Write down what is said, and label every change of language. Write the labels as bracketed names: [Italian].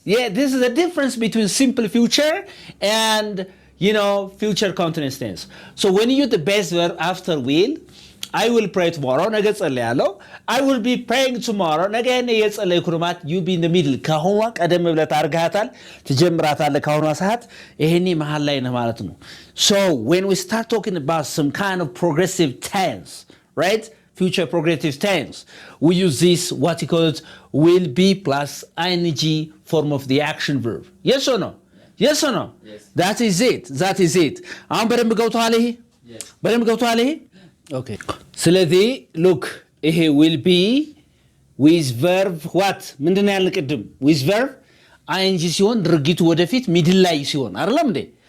[English] Yeah, this is the difference between simple future and, future continuous tense. So when you use the base verb after will, I will pray tomorrow. [Amharic] ነገ ጸልያለሁ. [English] I will be praying tomorrow. [Amharic] ነገ እኔ የጸለይኩ ነው ማለት [English] you be in the middle. [Amharic] ከአሁኗ ቀደም ብለህ ታርጋታል፣ ትጀምራታለህ ከአሁኗ ሰዓት። ይሄኔ መሀል ላይ ነህ ማለት ነው። [English] So when we start talking about some kind of progressive tense, right? Future progressive tense. We use this, what you call it, will be plus ing form of the action verb. Yes or no? Yes or no? Yes. That is it. That is it. [Amharic] አሁን በደንብ ገብቶሃል ይሄ? [English] Yes. [Amharic] በደንብ ገብቶሃል ይሄ? Okay. [English] ስለዚህ look ይሄ will be with verb what? [Amharic] ምንድን ነው ያልን ቅድም? with verb ing ሲሆን ድርጊቱ ወደፊት ሚድል ላይ ሲሆን አይደለም እንዴ?